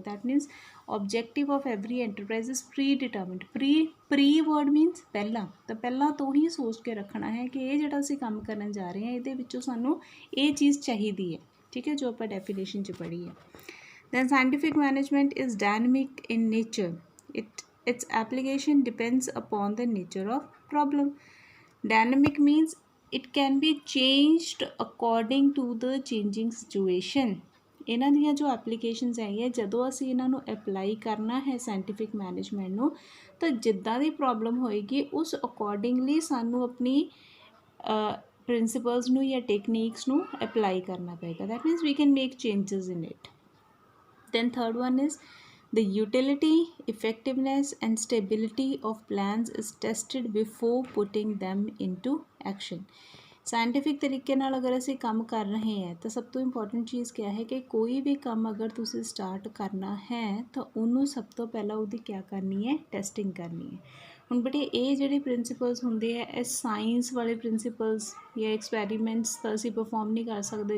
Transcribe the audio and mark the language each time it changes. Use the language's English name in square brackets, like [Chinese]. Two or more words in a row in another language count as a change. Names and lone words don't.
[English] That means objective of every enterprise is pre determined. pre word means [Punjabi] ਪਹਿਲਾ, ਤਾਂ ਪਹਿਲਾ ਤਾਂ ਹੀ ਸੋਚ ਕੇ ਰੱਖਣਾ ਹੈ ਕਿ ਇਹ ਜਿਹੜਾ ਅਸੀਂ ਕੰਮ ਕਰਨ ਜਾ ਰਹੇ ਹਾਂ ਇਹਦੇ ਵਿੱਚੋਂ ਸਾਨੂੰ ਇਹ ਚੀਜ਼ ਚਾਹੀਦੀ ਹੈ, ਠੀਕ ਹੈ, ਜੋ ਆਪਾਂ ਡੈਫੀਨੇਸ਼ਨ ਚ ਪੜ੍ਹੀ ਹੈ। [English] Then scientific management is dynamic in nature, its application depends upon the nature of problem. Dynamic means it can be changed according to the changing situation. [Punjabi] ਇਹਨਾਂ ਦੀਆਂ ਜੋ ਐਪਲੀਕੇਸ਼ਨਸ ਹੈਗੀਆਂ, ਜਦੋਂ ਅਸੀਂ ਇਹਨਾਂ ਨੂੰ ਅਪਲਾਈ ਕਰਨਾ ਹੈ [English] scientific management [Punjabi] ਨੂੰ, ਤਾਂ ਜਿੱਦਾਂ ਦੀ ਪ੍ਰੋਬਲਮ ਹੋਏਗੀ ਉਸ ਅਕੋਰਡਿੰਗਲੀ ਸਾਨੂੰ ਆਪਣੀ ਪ੍ਰਿੰਸੀਪਲਸ ਨੂੰ ਜਾਂ ਟੈਕਨੀਕਸ ਨੂੰ ਅਪਲਾਈ ਕਰਨਾ ਪਏਗਾ। [English] That means we can make changes in it. Then third one is the utility, effectiveness and stability of plans is tested before putting them into action. [Punjabi] ਸਾਇੰਟੀਫਿਕ ਤਰੀਕੇ ਨਾਲ ਅਗਰ ਅਸੀਂ ਕੰਮ ਕਰ ਰਹੇ ਹਾਂ ਤਾਂ ਸਭ ਤੋਂ ਇੰਪੋਰਟੈਂਟ ਚੀਜ਼ ਕਿਆ ਹੈ ਕਿ ਕੋਈ ਵੀ ਕੰਮ ਅਗਰ ਤੁਸੀਂ ਸਟਾਰਟ ਕਰਨਾ ਹੈ ਤਾਂ ਉਹਨੂੰ ਸਭ ਤੋਂ ਪਹਿਲਾਂ ਉਹਦੀ ਕਿਆ ਕਰਨੀ ਹੈ, ਟੈਸਟਿੰਗ ਕਰਨੀ ਹੈ। ਹੁਣ ਬੇਟੇ ਇਹ ਜਿਹੜੇ ਪ੍ਰਿੰਸੀਪਲਸ ਹੁੰਦੇ ਆ, ਇਹ ਸਾਇੰਸ ਵਾਲੇ ਪ੍ਰਿੰਸੀਪਲਸ ਜਾਂ ਐਕਸਪੈਰੀਮੈਂਟਸ ਤਾਂ ਅਸੀਂ ਪਰਫੋਰਮ ਨਹੀਂ ਕਰ ਸਕਦੇ।